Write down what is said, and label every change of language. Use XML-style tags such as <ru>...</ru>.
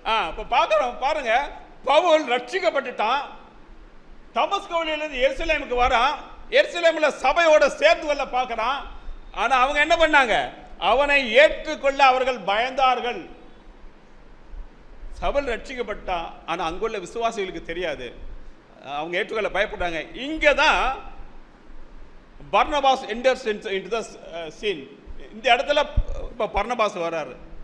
<ta>இப்போ பார்க்குறோம் பாருங்க, பவுல் ரட்சிக்கப்பட்டுட்டான், தமஸ்குவிலிருந்து எருசலேமுக்கு வரான், எருசலேமில் சபையோட சேர்த்து கொள்ள பார்க்குறான். ஆனால் அவங்க என்ன பண்ணாங்க? அவனை ஏற்றுக்கொள்ள அவர்கள் பயந்தார்கள். சவுல் ரட்சிக்கப்பட்டான், ஆனால் அங்குள்ள விசுவாசிகளுக்கு தெரியாது, அவங்க ஏற்றுக்கொள்ள பயப்பட்டாங்க. இங்கே தான்</ta> <en>Barnabas enters into the scene.</en> <ta>இந்த இடத்துல இப்போ பர்னபாஸ் வர்றாரு.</ta>